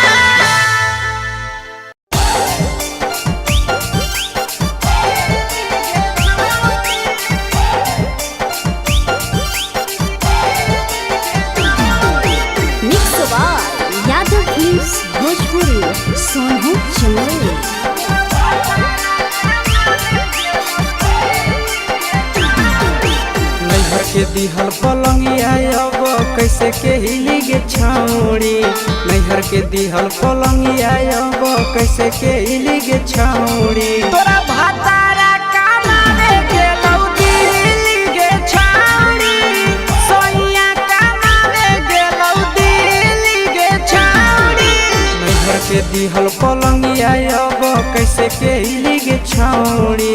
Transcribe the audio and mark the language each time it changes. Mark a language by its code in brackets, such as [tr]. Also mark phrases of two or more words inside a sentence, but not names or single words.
[en] mix by यादव फिल्म्स भोजपुरी सोनू चंदेल। [mai] नैहर के दिहल पलंगिया अब कैसे के हिली गे छौरी। नैहर के दिहल पलंगिया अब कैसे के हिली गे छौरी। तोरा भातारा कमावे गेलौ दिल्ली गे छौरी, सोइया कमावे गेलौ दिल्ली गे छौरी। नैहर के दिहल पलंगिया अब कैसे के हिली गे छौरी।